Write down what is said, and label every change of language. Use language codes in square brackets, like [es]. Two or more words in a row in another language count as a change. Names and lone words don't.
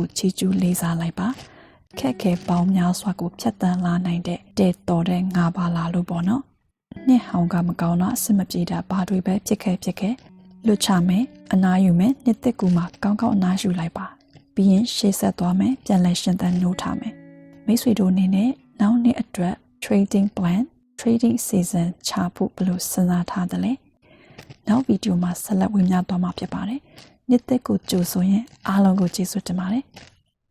[my] ချီကျူးလေးစားလိုက်ပါခက်ခဲပေါင်းများစွာကိုဖြတ်တန်းလာနိုင်တဲ့တဲတော်တဲ့ငါပါ လာလို့ပေါ့နော်နှစ်ဟောင်းကမကောင်းတော့အဆင်မပြေတာဘာတွေပဲဖြစ်ခဲ့လွတ်ချမယ်အနားယူမယ်နှစ်သက်ကူမှာကောင်းအနားယူလိုက်ပါပြီးရင်ရှေ့ဆက်သွားမယ်ပြန်လဲရှင်သန်နှိုးထားမယ်မိတ်ဆွေတို့အနေနဲ့နောက်နှစ်အတွက် [en] trading plan trading season [my] ချဖို့ဘယ်လိုစဉ်းစားထားသလဲနောက်ဗီဒီယိုမှာဆက်လက်ဝင်များသွားမှာဖြစ်ပါတယ်နှစ်သက်ကိုကြိုဆိုရင်အားလုံးကိုကျေးဇူးတင်ပါတယ်